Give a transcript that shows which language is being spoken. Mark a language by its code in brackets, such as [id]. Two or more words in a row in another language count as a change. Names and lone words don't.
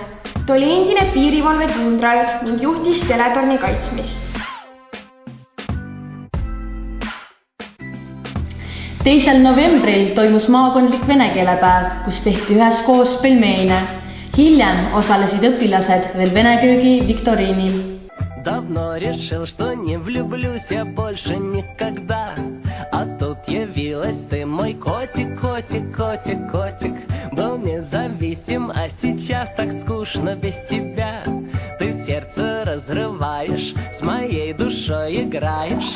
[et] Ta oli endine piirivalvekindral ning juhtis teletorni kaitsmist. 2. novembril toimus maakondlik vene keelepäev, kus tehti üheskoos pelmeine. Hiljem osalesid õpilased veel vene köögi viktoriinil. [ru] Давно решил, что не влюблюсь я больше никогда. А тут явилась ты, мой котик, котик, котик, котик. Был независим, а сейчас так скучно без тебя. Ты сердце разрываешь, с моей душой играешь.